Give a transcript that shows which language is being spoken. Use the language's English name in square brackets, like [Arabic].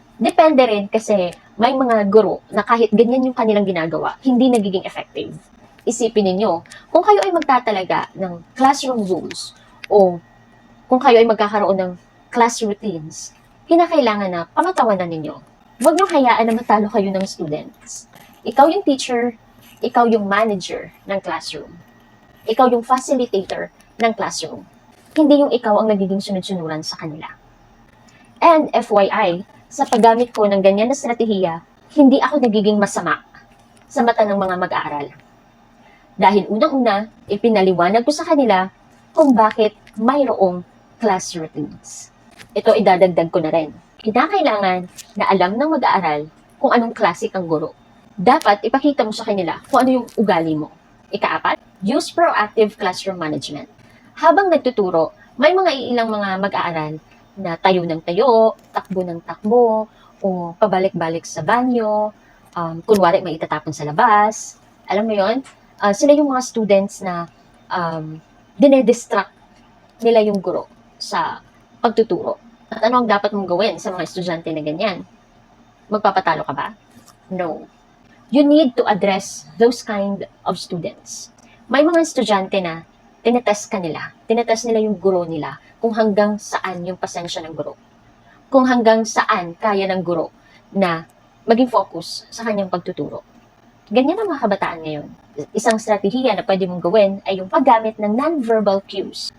[Filipino] Depende rin kasi may mga guro na kahit ganyan yung kanilang ginagawa, hindi nagiging effective. Isipin ninyo, kung kayo ay magtatalaga ng classroom rules o kung kayo ay magkakaroon ng class routines, kinakailangan na pangatawanan ninyo. Huwag niyong hayaan na matalo kayo ng students. Ikaw yung teacher, ikaw yung manager ng classroom. Ikaw yung facilitator ng classroom. Hindi yung ikaw ang nagiging sunod-sunuran sa kanila. And FYI, sa paggamit ko ng ganyan na strategiya, hindi ako nagiging masama sa mata ng mga mag-aaral. Dahil unang-una, ipinaliwanag ko sa kanila kung bakit mayroong class routines. Ito idadagdag ko na rin. Kinakailangan na alam ng mag-aaral kung anong klase kang guro. Dapat ipakita mo sa kanila kung ano yung ugali mo. Ika-4, [English] use proactive classroom management. [Filipino] Habang nagtuturo, may mga iilang mga mag-aaral na tayo ng tayo, takbo ng takbo, o pabalik-balik sa banyo, kunwari may itatapon sa labas. Alam mo yon? Sila yung mga students na dinedistract nila yung guro sa pagtuturo. At ano ang dapat mong gawin sa mga estudyante na ganyan? Magpapatalo ka ba? No. [English] You need to address those kind of students. [Filipino] May mga estudyante na tinetest ka nila. Tinetest nila yung guro nila kung hanggang saan yung pasensya ng guro. Kung hanggang saan kaya ng guro na maging focus sa kanyang pagtuturo. Ganyan ang mga kabataan ngayon. Isang strategiya na pwede mong gawin ay yung paggamit ng non-verbal cues.